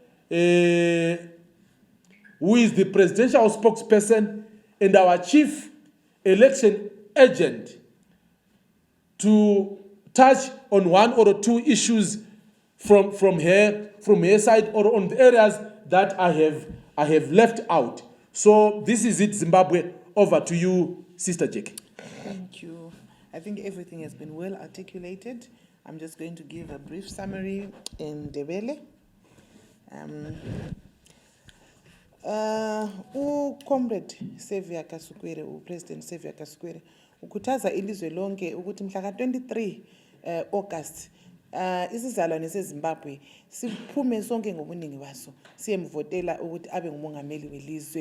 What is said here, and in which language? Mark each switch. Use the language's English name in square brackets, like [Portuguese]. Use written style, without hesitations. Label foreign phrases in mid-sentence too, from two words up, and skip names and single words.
[English] who is the presidential spokesperson and our chief election agent, to touch on one or two issues from her side or on the areas that I have left out. So this is it, Zimbabwe. Over to you, Sister Jackie. Thank you. I think everything has been well articulated. I'm just going to give a brief summary in Ndebele. [North Ndebele] Comrade Xavier Kasukuwere, President Xavier Kasukuwere, ukhuthaza ilizwe lonke ukuthi mhla ka-23 August isizalwane seZimbabwe siphume sonke ngobuningi baso siyemvotela ukuthi abe ngumongameli welizwe.